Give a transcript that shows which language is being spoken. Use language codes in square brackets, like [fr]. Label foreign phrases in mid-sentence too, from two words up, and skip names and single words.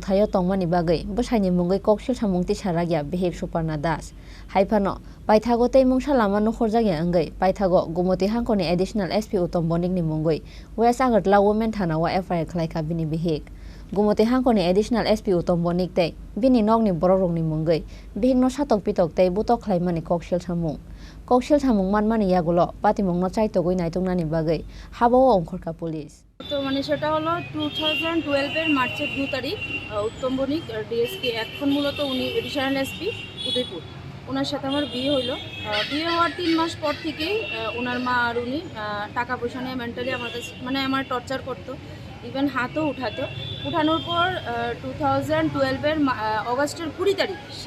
[trp] thayo tongmani bagai bwsaini mungoi kokshil samung ti saragya Behek Suparna Das haifano Paithago tei mungsa lama no khorjagya angai Paithago Gumoti Hankoni [en] additional SP [trp] Utom Bonik ni mungoi West Agatla women thana wa FIR khlaika bini Behek Gumoti Hankoni [en] additional SP [trp] Utom Bonik tei bini nogni bororong ni mungoi Behekno satok pitok tei butok khlaimani kokshil samung manmani yagulo pati mungno chaitogoi naitungnani bagai habawo ongkhorka police [bn] তো মানে সেটা হলো 2012 এর মার্চের 2 তারিখ উত্তম বণিক ডিএসপি এখন মূলত উনি [en] additional SP [bn] উদয়পুর ওনার সাথে আমার বিয়ে হলো বিয়ে হওয়ার 3 মাস পর থেকেই ওনার মা আর উনি টাকা পয়সা নিয়ে মেন্টালি আমার কাছে মানে আমার টর্চার করতো ইভেন হাতও উঠানোর পর 2012 এর অগাস্টের 20 তারিখ সে